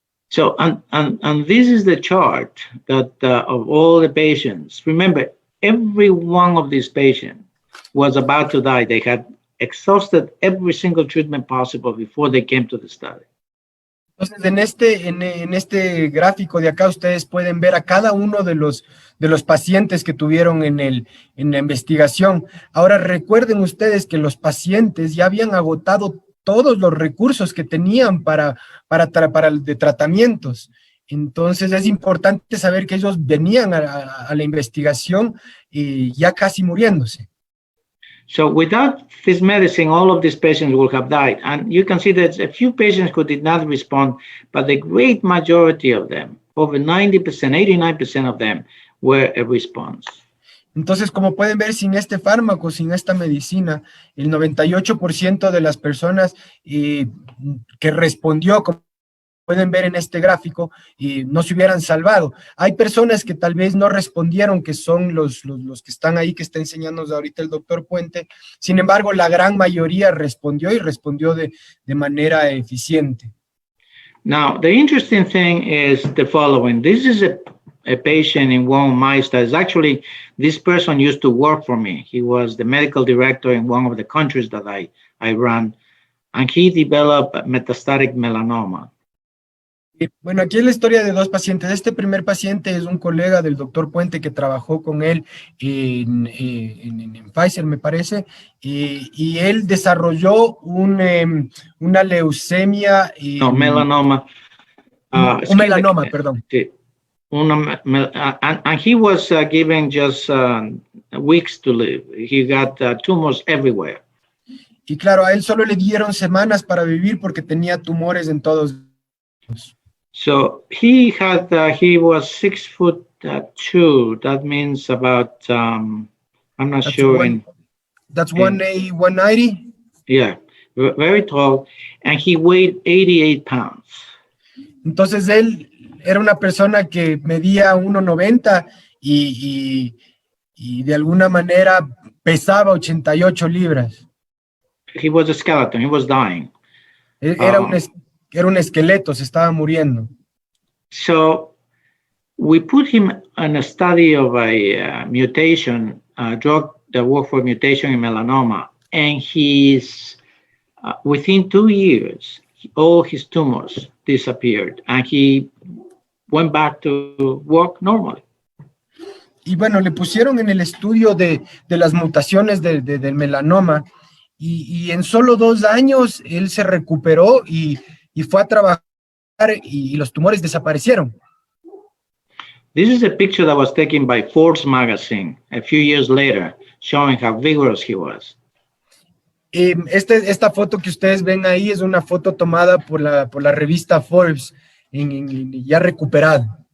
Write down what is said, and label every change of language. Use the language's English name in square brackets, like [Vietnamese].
[English] So, and this is the chart that of all the patients. Remember, every one of these patients was about to die. They had exhausted every single treatment possible before they came to the study. [Spanish] Entonces, en este gráfico de acá, ustedes pueden ver a cada uno de los pacientes que tuvieron en la investigación. Ahora, recuerden ustedes que los pacientes ya habían agotado todos los recursos que tenían para de tratamientos. Entonces, es importante saber que ellos venían a la investigación y ya casi muriéndose. [English] So without this medicine, all of these patients will have died. And you can see that a few patients who did not respond, but the great majority of them, over 90%, 89% of them, were a response. [Spanish] Entonces, como pueden ver, sin este fármaco, sin esta medicina, el 98% de las personas que respondió, como pueden ver en este gráfico, y no se hubieran salvado. Hay personas que tal vez no respondieron, que son los que están ahí, que está enseñándonos ahorita el doctor Puente. Sin embargo, la gran mayoría respondió y respondió de manera eficiente. [English] Now, the interesting thing is the following. This is a patient in one of my studies. Actually, this person used to work for me. He was the medical director in one of the countries that I ran, and he developed metastatic melanoma. [Spanish] Bueno, aquí es la historia de dos pacientes. Este primer paciente es un colega del doctor Puente que trabajó con él en Pfizer, me parece, y él desarrolló una leucemia. No, melanoma. Un melanoma, perdón. Sí. [English] And he was given just weeks to live. He got tumors everywhere. [Spanish] Y claro, a él solo le dieron semanas para vivir porque tenía tumores en todos lados. [English] So he was 6'2". That means about I'm not sure. That's 190. Yeah, very tall, and he weighed 88 pounds. [Spanish] Entonces él era una persona que medía 1.90 y de alguna manera pesaba 88 libras. [English] He was a skeleton. He was dying. [Spanish] Era un esqueleto, se estaba muriendo. [English] So we put him on a study of a mutation, a drug that worked for mutation in melanoma, and he's within 2 years, all his tumors disappeared, and he went back to work normally. [Spanish] Y bueno, le pusieron en el estudio de las mutaciones del melanoma, y en solo 2 años él se recuperó y fue a trabajar y los tumores desaparecieron. [English] This is a picture that was taken by Forbes magazine a few years later, showing how vigorous he was. [Spanish] Esta foto que ustedes ven ahí es una foto tomada por la revista Forbes, ya recuperado.